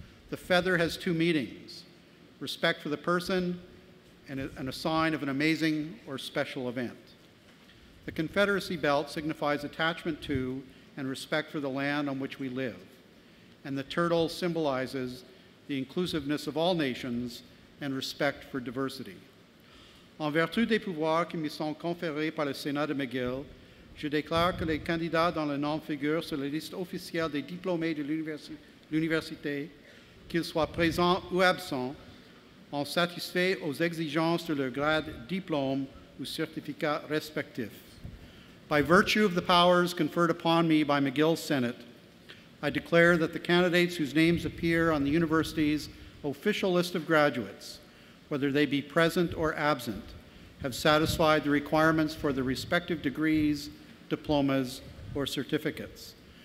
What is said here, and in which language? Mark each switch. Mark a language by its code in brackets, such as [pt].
[en] The feather has two meanings: respect for the person and a sign of an amazing or special event. The Confederacy belt signifies attachment to and respect for the land on which we live, and the turtle symbolizes the inclusiveness of all nations and respect for diversity. [fr] En vertu des pouvoirs qui me sont conférés par le Sénat de McGill, je déclare que les candidats dont le nom figure sur la liste officielle des diplômés de l'université, qu'ils soient présents ou absents, ont satisfait aux exigences de leur grade, diplôme ou certificat respectif. [en] By virtue of the powers conferred upon me by McGill's Senate, I declare that the candidates whose names appear on the university's official list of graduates, whether they be present or absent, have satisfied the requirements for the respective degrees, diplomas, or certificates.